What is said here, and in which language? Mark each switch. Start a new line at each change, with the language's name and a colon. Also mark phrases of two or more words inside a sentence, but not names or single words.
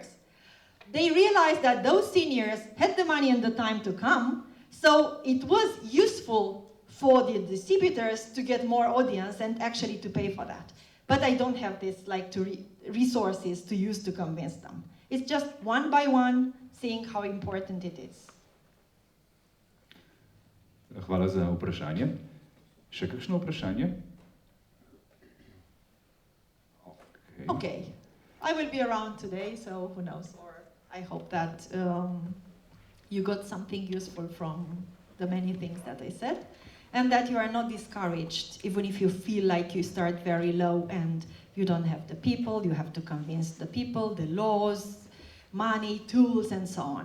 English: They realized that those seniors had the money and the time to come, so it was useful for the distributors to get more audience and actually to pay for that. But I don't have this resources to use to convince them. It's just one by one, seeing how important it is.
Slovenian: Hvala za vprašanje. Še kakšno vprašanje?
English: Okay. I will be around today, so who knows? Or I hope that you got something useful from the many things that I said, and that you are not discouraged, even if you feel like you start very low and you don't have the people, you have to convince the people, the laws, money, tools, and so on.